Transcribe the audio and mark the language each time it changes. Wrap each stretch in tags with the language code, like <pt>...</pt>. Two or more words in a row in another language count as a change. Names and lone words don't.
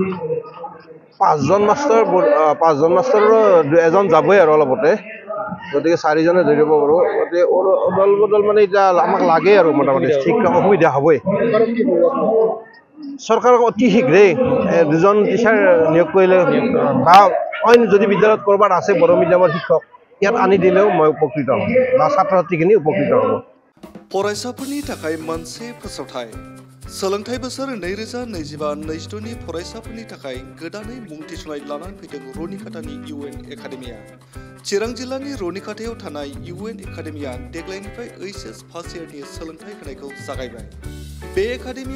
<as>5জন মাষ্টৰৰ এজন যাবই আৰু অলপতে গতিকে 4জনে ধৰিব পাৰোঁ গতিকে অদল বদল মানে এতিয়া আমাক লাগে আৰু মোটামুটি শিক্ষক অসুবিধা হ'বই চৰকাৰক অতি শীঘ্ৰেই 2জন টিচাৰ নিয়োগ কৰিলে বা অইন যদি বিদ্যালয়ত ক'ৰবাত আছে বড়ো মিডিয়ামৰ শিক্ষক ইয়াত আনি দিলেও মই উপকৃত হ'ম বা ছাত্ৰ ছাত্ৰীখিনি উপকৃত হ'ব</as> <brx>फरायसाफोरनि थाखाय मोनसे फोसावथाय सोलोंथाइ बोसोर 2025-26 नि फरायसाफोरनि थाखाय गोदानै मुं थिसननाय लानानै फैदों रनिकाटानि UN एकाडेमिया चिरां जिल्लानि रनिकाटायाव थानाय UN एकाडेमिया देग्लायनिफ्राय HS</brx> <en>first year</en> <brx>सोलोंथाइ होनायखौ जागायबाय बे एकाडेमियाव</brx>